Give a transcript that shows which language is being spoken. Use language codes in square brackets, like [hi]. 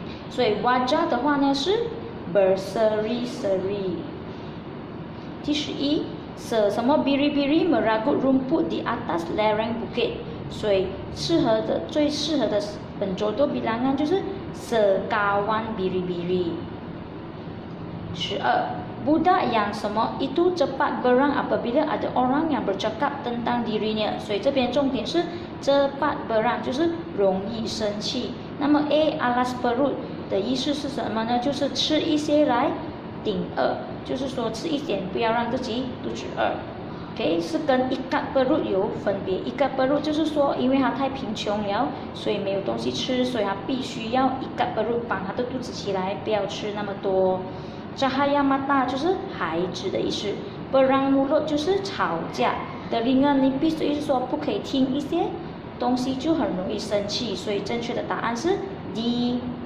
[zh] 所以 wajah 的话呢是 berseri-seri。第11 什么 [ms] biri-biri meragut rumput di atas lereng bukit。 [zh] 所以最适合的penjodoh bilangan 就是 [ms] sekawan biri-biri。 12 budak yang [zh] 什么 [ms] itu cepat berang apabila ada orang yang bercakap tentang dirinya， [zh] 所以这边重点是 [ms] cepat berang [zh] 就是容易生气。那么 A [ms] alas perut [zh] 的意思是什么呢？就是吃一些来顶饿，就是说吃一点，不要让自己肚子饿。 OK， 是跟 [ms] ikat perut [zh] 有分别。 [ms] ikat perut [zh] 就是说，因为他太贫穷了，所以没有东西吃，所以他必须要ikat perut绑他的肚子起来，不要吃那么多。 [ms] cahaya mata [zh] 就是孩子的意思。 [ms] perang mulut [zh] 就是吵架。 [ms] telinga nipis [zh] 的意思说不可以听一些东西就很容易生气，所以正确的答案是 D。